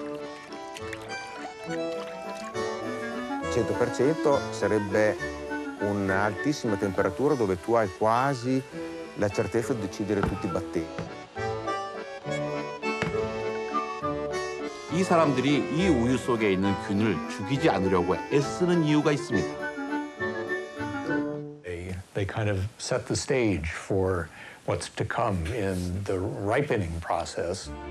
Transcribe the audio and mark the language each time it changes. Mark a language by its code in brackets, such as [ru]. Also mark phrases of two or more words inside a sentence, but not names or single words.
[it] 100% sarebbe un'altissima temperatura dove tu hai quasi la certezza di uccidere tutti i batteri. [ko] 이 사람들이 이 우유 속에 있는 균을 죽이지 않으려고 애쓰는 이유가 있습니다. [en] They kind of set the stage for what's to come in the ripening process.